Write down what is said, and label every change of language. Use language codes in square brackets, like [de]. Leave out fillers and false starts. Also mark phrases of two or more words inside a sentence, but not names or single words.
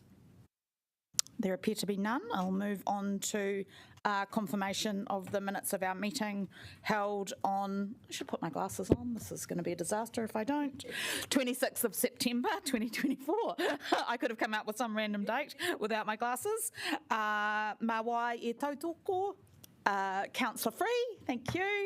[en] There appear to be none. I'll move on to confirmation of the minutes of our meeting held on, I should put my glasses on, this is going to be a disaster if I don't, 26th of September 2024. I could have come out with some random date without my glasses. [mi] Mawai e tautoko, [en] Councillor Free, thank you.